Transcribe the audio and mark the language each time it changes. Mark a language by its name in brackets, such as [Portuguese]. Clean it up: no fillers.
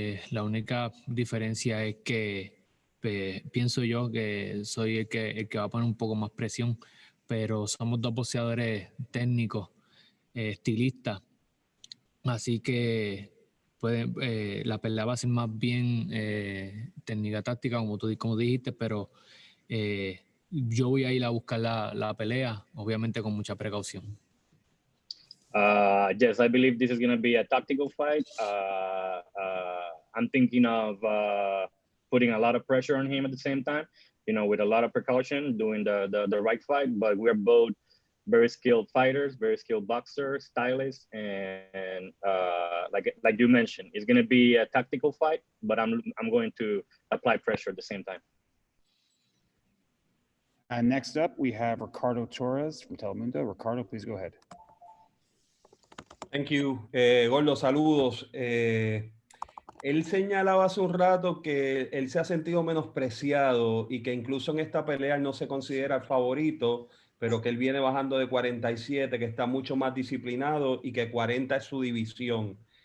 [Spanish] La única diferencia es que pienso yo que soy el que va a poner un poco más presión, pero somos dos boxeadores técnicos, estilistas, así que la pelea va a ser más bien técnica táctica, como dijiste, pero yo voy a ir a buscar la pelea, obviamente con mucha precaución. [English] Yes, I believe this is going to be a tactical fight. I'm thinking of putting a lot of pressure on him at the same time, you know, with a lot of precaution, doing the right fight. But we're both very skilled fighters, very skilled boxers, stylists, and like you mentioned, it's going to be a tactical fight, but I'm going to apply pressure at the same time. Next up, we have Ricardo Torres from Telemundo. Ricardo, please go ahead. Thank you. [Spanish] Gordo, saludos. Él señalaba hace un rato que él se ha sentido menospreciado y que incluso en esta pelea él no se considera el favorito, pero que él viene bajando de 47, que está mucho más disciplinado y que 40 es su división.